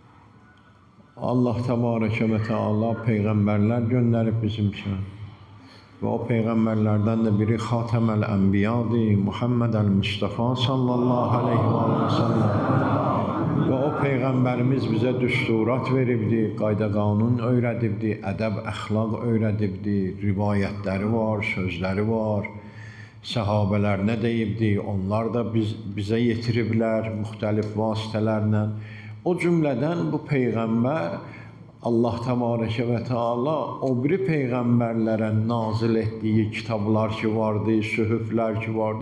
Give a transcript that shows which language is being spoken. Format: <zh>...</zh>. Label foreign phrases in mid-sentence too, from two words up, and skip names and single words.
<az>Allah</az> <ar>تبارك وتعالى</ar> <az>peyğəmbərlər göndərib bizim üçün.</az> <tr>ve o peygamberlerden de biri</tr> <ar>خاتم الأنبياء,</ar> <tr>Muhammed el-Mustafa</tr> <ar>صلى الله عليه وسلم.</ar> <az>Ve o peygamberimiz bize düsturat veribdi, qayda qanun öyrədibdi, ədəb, əxlaq öyrədibdi, rivayətləri var, sözləri var. Səhabələr nə deyibdi, onlar da bizə yetiriblər müxtəlif vasitələrlə. O cümlədən bu peyğəmbər Allah</az> <ar>تبارك وتعالى</ar> <az>o biri peyğəmbərlərə nazil etdiyi kitablar ki vardı, sühüflər ki vardı.</az>